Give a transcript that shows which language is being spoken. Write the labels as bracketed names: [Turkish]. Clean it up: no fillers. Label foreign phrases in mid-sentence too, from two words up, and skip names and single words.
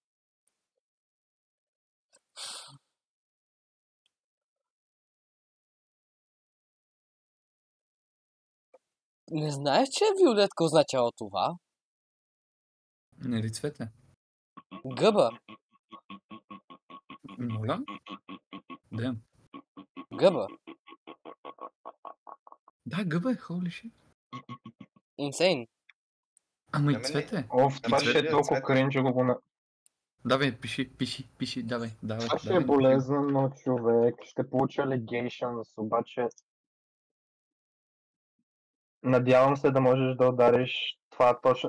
[Bulgarian] Не знаеш, че виолетка означава това? Не ли цвете? Гъба. Моля? Да. Гъба. Да, гъба е, [English] holy shit. Insane. [Bulgarian] Ама и цвете. Това ще е толкова кринжово го на... Давай, пиши, давай. Това ще е болезнено, човек. Ще получа allegations, обаче... Надявам се да можеш да удариш това точно.